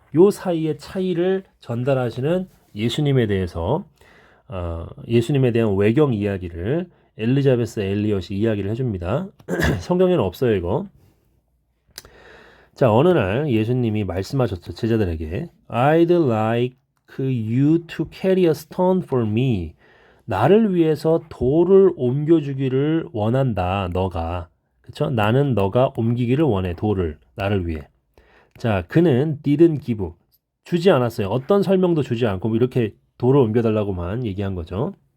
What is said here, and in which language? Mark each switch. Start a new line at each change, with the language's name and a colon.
Korean: 요 사이의 차이를 전달하시는 예수님에 대해서 예수님에 대한 외경 이야기를 엘리자베스 엘리엇이 이야기를 해줍니다. 성경에는 없어요, 이거. 자, 어느 날 예수님이 말씀하셨죠, 제자들에게.
English: I'd like you to carry a stone for me.
Korean: 나를 위해서 돌을 옮겨주기를 원한다, 너가. 그쵸? 나는 너가 옮기기를 원해, 돌을. 나를 위해. 자, 그는 didn't give. 주지 않았어요. 어떤 설명도 주지 않고 이렇게 돌을 옮겨달라고만 얘기한 거죠.